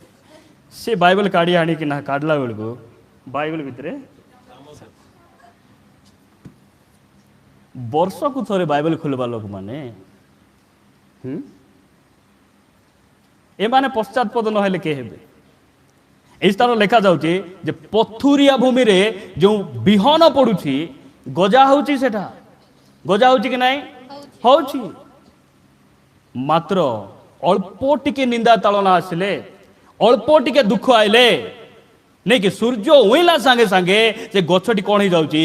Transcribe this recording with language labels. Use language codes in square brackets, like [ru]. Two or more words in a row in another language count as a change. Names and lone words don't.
[or] ସେ ବାଇବଲ କାଢ଼ି ଆଣିକି ନା କାଢ଼ିଲା ବେଳକୁ ବାଇବଲ ଭିତରେ ବର୍ଷକୁ ଥରେ ବାଇବଲ ଖୋଲିବା ଲୋକମାନେ, ଏମାନେ ପଶ୍ଚାତପଦ ନହେଲେ କେ ହେବେ? ଏଇ ସ୍ଥାନ ଲେଖା ଯାଉଛି ଯେ ପଥୁରିଆ ଭୂମିରେ ଯେଉଁ ବିହନ ପଡୁଛି ଗଜା ହଉଛି, ସେଟା ଗଜା ହଉଛି କି ନାହିଁ? ହଉଛି। ମାତ୍ର ଅଳ୍ପ ଟିକେ ନିନ୍ଦା ତାଳନା ଆସିଲେ, ଅଳ୍ପ ଟିକେ ଦୁଃଖ ଆଇଲେ ନାଇଁ କି ସୂର୍ଯ୍ୟ ଉଇଁଲା ସାଙ୍ଗେ ସାଙ୍ଗେ ସେ ଗଛଟି କ'ଣ ହେଇଯାଉଛି?